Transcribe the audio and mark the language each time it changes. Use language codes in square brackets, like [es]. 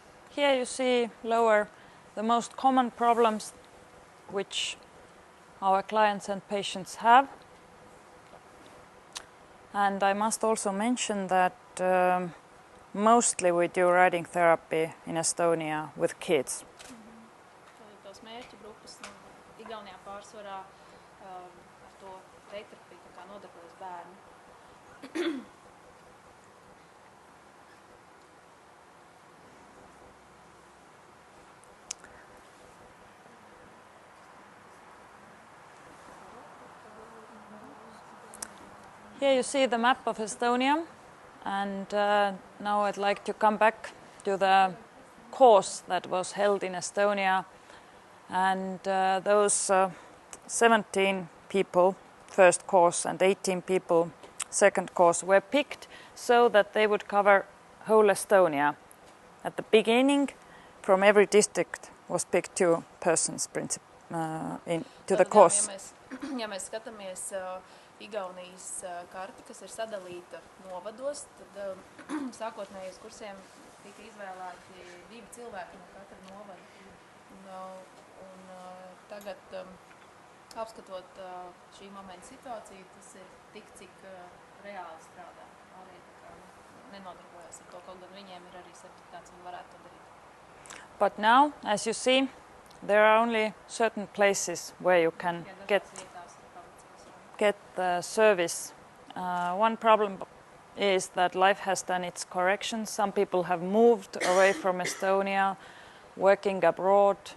[en] Here you see lower the most common problems which our clients and patients have. And I must also mention that mostly we do writing therapy in Estonia with kids. [lv] Tos mērķu grupas Igaunijā pārsvarā ar to reitterapiju kā nodarbojas bērni. [en] Here you see the map of Estonia, and now I'd like to come back to the course that was held in Estonia, and those 17 people first course and 18 people second course were picked so that they would cover whole Estonia. At the beginning, from every district was picked 2 persons to the course. [lv] Ja mēs skatāmies Igaunijas karti, kas ir sadalīta novados, tad sākotnējos kursiem tika izvēlēti 2 cilvēki no katra novada. Un tagad, apskatot šī momenta situāciju, tas ir tik, cik reāli strādā. Nenodarbojas ar to, kaut gan viņiem ir arī certifikāts, viņi varētu to darīt. [en] But now, as you see, there are only certain places where you can get the service. One problem is that life has done its corrections. Some people have moved away from Estonia, working abroad.